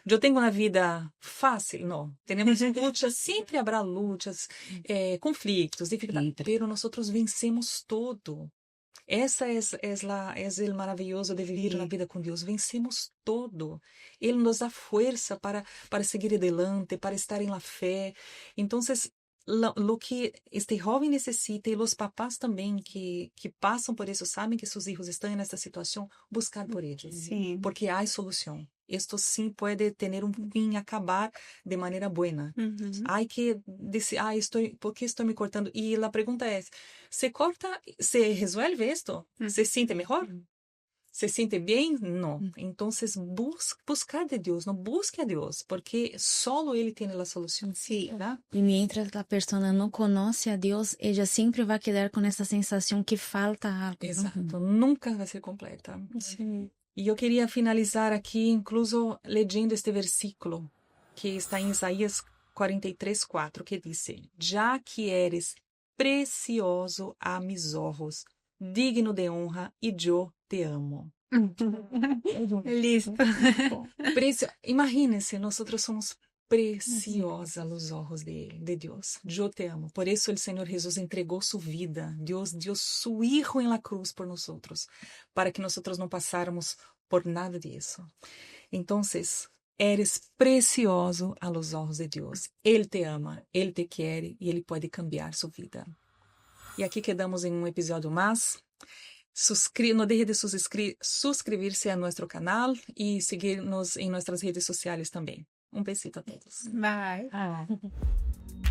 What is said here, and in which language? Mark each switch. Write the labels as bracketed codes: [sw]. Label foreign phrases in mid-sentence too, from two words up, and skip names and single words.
[pt] Eu tenho uma vida fácil? Não. Temos lutas, sempre haverá lutas, conflitos, dificuldades, pero nós vencemos todo. Essa é o maravilhoso de viver na vida com Deus. Vencemos todo. Ele nos dá força para seguir adelante, para estar em la fé. Então, [es] lo que [pt] este jovem necessita, e os papás também que passam por isso, sabem que seus filhos estão nessa situação, buscar por eles. Sim. Porque há solução. Isto sim pode ter um fim, acabar de maneira buena. [es] Hay que decir, ¿por qué estoy me cortando? Y la pregunta es, ¿se corta, se resuelve esto? ¿Se siente mejor? ¿Se siente bien? No. Entonces, buscar de Dios, no busque a Dios, porque solo Él tiene la solución. Sí. ¿Verdad? Y mientras la persona no conoce a Dios, ella siempre va a quedar con esa sensación que falta algo. [pt] Exato. Nunca vai ser completa. Sim. E eu queria finalizar aqui, incluso lendo este versículo, que está em Isaías 43:4, que diz: Já que [es] eres precioso a mis ojos, [pt] digno de honra, e eu te amo. Listo. Imagínense, nós somos preciosa aos olhos de Deus. Eu te amo. Por isso o Senhor Jesus entregou sua vida. Deus deu seu Hijo em [es] la cruz [pt] por nós, para que nós não passáramos por nada disso. Então, [es] eres precioso a los [pt] olhos de Deus. Ele te ama, Ele te quer e Ele pode cambiar sua vida. E aqui quedamos em episódio mais. [es] No deje de suscribirse [pt] a nosso canal e seguir-nos em nossas redes sociais também. Um besito a todos. Bye.